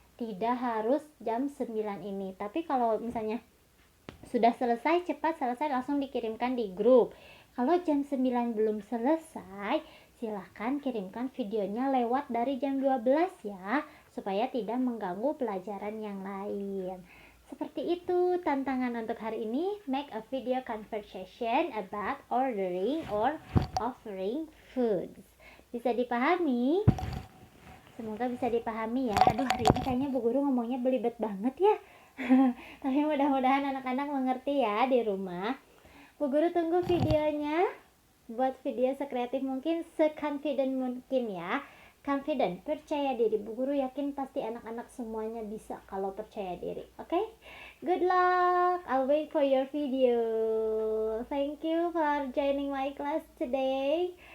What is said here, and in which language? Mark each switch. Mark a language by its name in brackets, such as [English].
[Indonesian] Tidak harus jam 9 ini. Tapi kalau misalnya sudah selesai, cepat selesai, langsung dikirimkan di grup. Kalau jam 9 belum selesai, silahkan kirimkan videonya lewat dari jam 12 ya, supaya tidak mengganggu pelajaran yang lain. Seperti itu tantangan untuk hari ini. [English] Make a video conversation about ordering or offering foods. [Indonesian] Bisa dipahami? Semoga bisa dipahami ya. Aduh, hari ini kayaknya Bu Guru ngomongnya belibet banget ya. Tapi mudah-mudahan anak-anak mengerti ya di rumah. Bu Guru tunggu videonya. Buat video sekreatif mungkin, se-confident mungkin ya. Confident, percaya diri. Bu Guru yakin pasti anak-anak semuanya bisa kalau percaya diri. [English] Oke? Good luck. I'll wait for your video. Thank you for joining my class today.